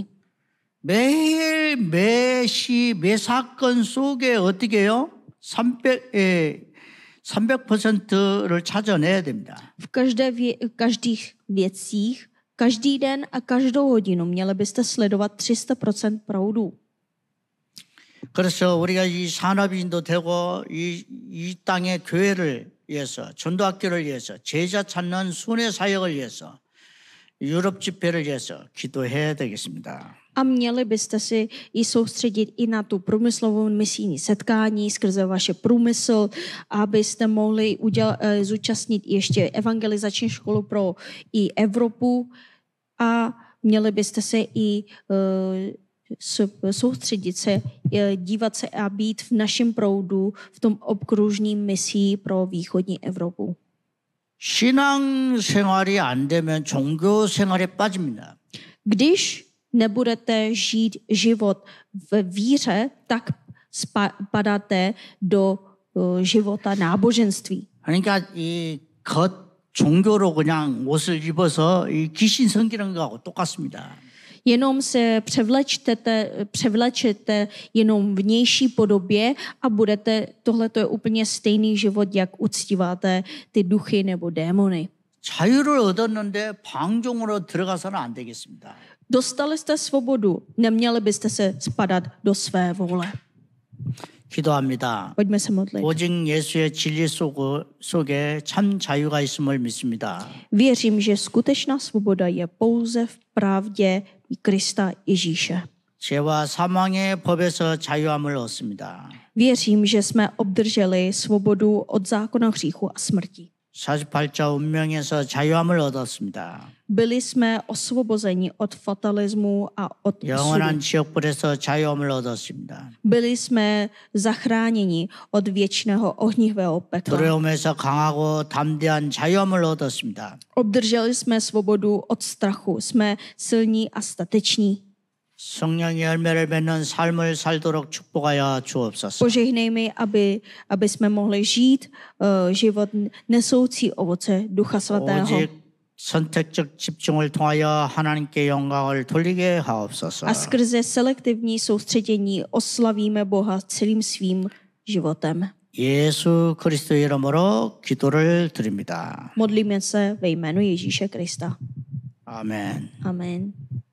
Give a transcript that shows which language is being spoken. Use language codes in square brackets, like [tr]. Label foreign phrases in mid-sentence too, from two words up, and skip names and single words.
[ko] 매일 매시 매 사건 속에 어떻게 해요? 300%를 찾아내야 됩니다. [cs] V každých věcích, každý den a každou hodinu měli byste sledovat 300% proudu. [ko] 그래서 우리가 이 산업인도 되고 이 땅의 교회를 위해서 전도학교를 위해서 제자 찾는 순회 사역을 위해서 유럽 집회를 위해서 기도해야 되겠습니다. [cs] A měli byste si i soustředit i na tu průmyslovou misijní setkání skrze vaše průmysl, abyste mohli zúčastnit ještě evangelizační školu pro i Evropu a měli byste se i soustředit se, dívat se a být v našem proudu v tom obkružním misii pro východní Evropu. [ko] 신앙생활이 안 되면 종교 생활에 빠집니다. [cs] Když nebudete žít život v víře, tak padáte do života náboženství. [ko] 그러니까 이 겉 종교로 그냥 옷을 입어서 이 귀신 섬기는 거하고 똑같습니다. [cs] Jenom se převlečete jenom vnější podobě a tohle je úplně stejný život, jak uctíváte ty duchy nebo démony. [ko] 자유를 얻었는데 방종으로 들어가서는 안 되겠습니다. [cs] Dostali jste svobodu, neměli byste se spadat do své vůle. [ko] 기도합니다. [cs] Pojďme se modlit. [ko] 오직 예수의 진리 속에 참 자유가 있음을 믿습니다. [cs] Věřím, že skutečná svoboda je pouze v pravdě Krista Ježíše. [ko] 죄와 사망의 법에서 자유함을 얻습니다. [cs] Věřím, že jsme obdrželi svobodu od zákona hříchu a smrti. [ko] 48자 운명에서 자유함을 얻었습니다. [cs] Byli jsme osvobozeni od fatalismu a od [ko] 영원한 [cs] osudu. [ko] 지옥불에서 자유함을 얻었습니다. [cs] Byli jsme zachráněni od věčného ohnivého pekla. [ko] 두려움에서 강하고 담대한 자유함을 얻었습니다. [cs] Obdrželi jsme svobodu od strachu. Jsme silní a stateční. [ko] 성령의 열매를 맺는 삶을 살도록 축복하여 주옵소서. [cs] Požehnej mi, aby jsme mohli žít život nesoucí ovoce Ducha Svatého. [ko] 오직 선택적 집중을 통하여 하나님께 영광을 돌리게 하옵소서. [cs] A skrze selektivní soustředění oslavíme Boha celým svým životem. [ko] 예수 그리스도의 이름으로 기도를 드립니다. [cs] Modlíme se ve jménu Ježíše Krista. [ko] 아멘. [cs] Amen.